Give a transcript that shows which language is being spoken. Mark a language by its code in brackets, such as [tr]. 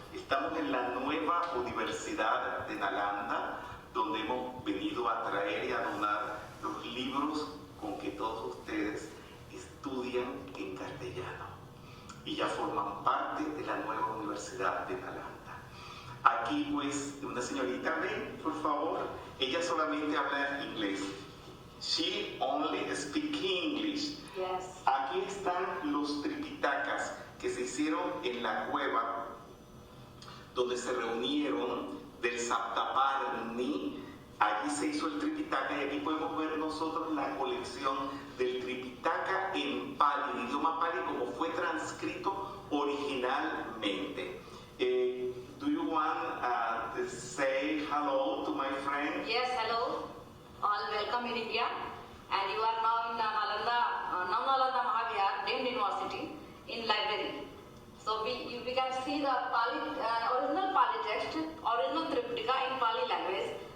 [es] Estamos en la nueva Universidad de Nalanda, donde hemos venido a traer y a donar los libros con que todos ustedes estudian en castellano y ya forman parte de la nueva Universidad de Nalanda. Aquí pues una señorita, ven, por favor, ella solamente habla inglés. [en] She only speaks English. Yes. [es] Aquí están los tripitakas que se hicieron en la cueva donde se reunieron del Saptaparni. Allí se hizo el Tripitaka y aquí podemos ver nosotros la colección del Tripitaka en Pali, en idioma Pali, como fue transcrito originalmente. [en] Do you want to say hello to my friend? Yes, hello. All welcome in India. And you are now in Nalanda, Nalanda Mahavihar, Demed University, in library. So we can see the Pali, original Pali text, original Tripitaka in Pali language.